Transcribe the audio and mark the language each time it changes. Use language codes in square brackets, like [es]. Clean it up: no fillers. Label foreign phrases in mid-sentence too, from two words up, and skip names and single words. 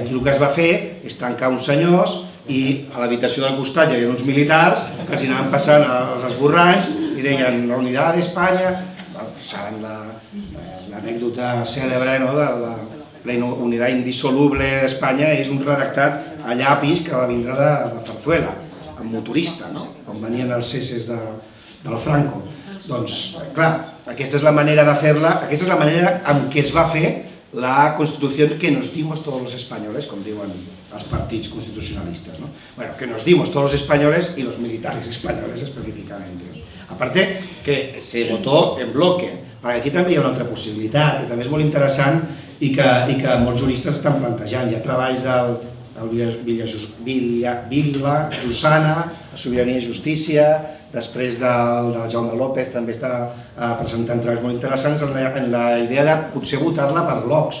[ca] Aquí el que es va fer és tancar uns senyors i a l'habitació del costat hi havia uns militars que els anaven passant els esborranys i deien la unitat d'Espanya, saben l'anècdota cèlebre de la unitat indissoluble d'Espanya, és un redactat a llapis que va vindre de Zarzuela, amb motorista, on venien els ceses del Franco. Doncs, clar, aquesta és la manera de fer-la, aquesta és la manera en què es va fer la Constitució que [es] nos dimos todos los españoles, [ca] com diuen els partits constitucionalistes. [es] Bueno, que nos dimos todos los españoles y los militares españoles específicamente. Aparte que se votó en bloque, [ca] perquè aquí també hi ha una altra possibilitat, que també és molt interessant i que molts juristes estan plantejant. Hi ha treballs del Vila, Jusana, Sobirania i Justícia, després del Jaume López també està presentant treballs molt interessants en la idea de potser votar-la per blocs.